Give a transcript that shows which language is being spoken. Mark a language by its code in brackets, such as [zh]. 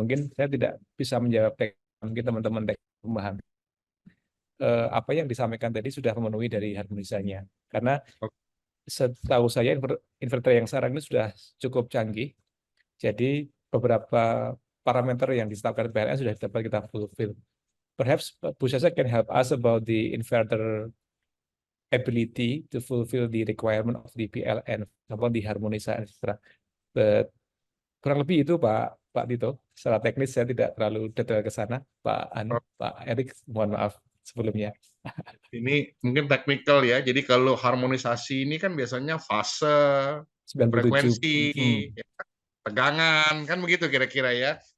[id] Mungkin saya tidak bisa menjawab mungkin teman-teman memahami apa yang disampaikan tadi sudah memenuhi dari harmonisasinya. Karena setahu saya inverter yang sekarang ini sudah cukup canggih. Jadi beberapa parameter yang ditetapkan PLN sudah dapat kita fulfill. [en] Perhaps Bu Sasa can help us about the inverter ability to fulfill the requirement of the PLN about the harmonisasi, etc. But [id] kurang lebih itu Pak Tito. Secara teknis saya tidak terlalu detail ke sana. Pak Erik, mohon maaf sebelumnya. Ini mungkin teknikal ya. Jadi kalau harmonisasi ini kan biasanya fase, 97. frekuensi, ya, tegangan, kan begitu kira-kira ya.